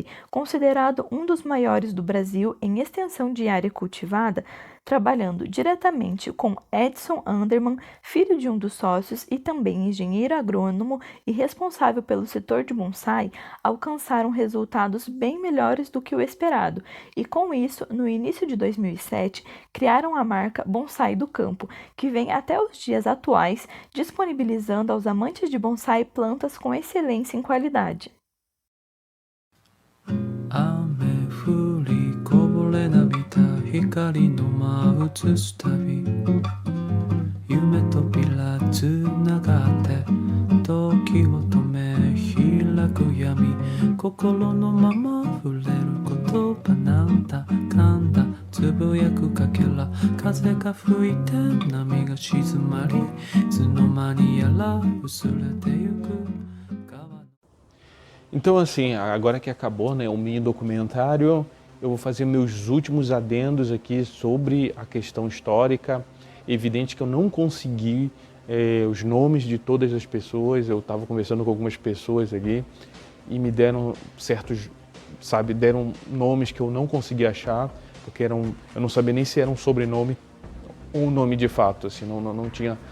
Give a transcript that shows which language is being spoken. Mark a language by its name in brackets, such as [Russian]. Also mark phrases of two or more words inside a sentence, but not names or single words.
[Portuguese] considerado um dos maiores do Brasil em extensão de área cultivada, trabalhando diretamente com Edson Anderman, filho de um dos sócios e também engenheiro agrônomo e responsável pelo setor de bonsai, alcançaram resultados bem melhores do que o esperado e, com isso, no início de 2007, criaram a marca Bonsai do Campo, que vem até os dias atuais, disponibilizando aos amantes de bonsai plantas com excelência em qualidade. [Japanese] 光の間映すたび夢扉つながって時を止め開く闇心のまま触れる言葉なんだかんだつぶやくかけら風が吹いて波が静まりいつの間にやら薄れてゆく [Portuguese] Então, assim, agora que acabou, né, o mini documentário, eu vou fazer meus últimos adendos aqui sobre a questão histórica. Evidente que eu não consegui os nomes de todas as pessoas, eu estava conversando com algumas pessoas ali e me deram certos, sabe, deram nomes que eu não consegui achar, porque eu não sabia nem se era um sobrenome ou um nome de fato, assim, não tinha...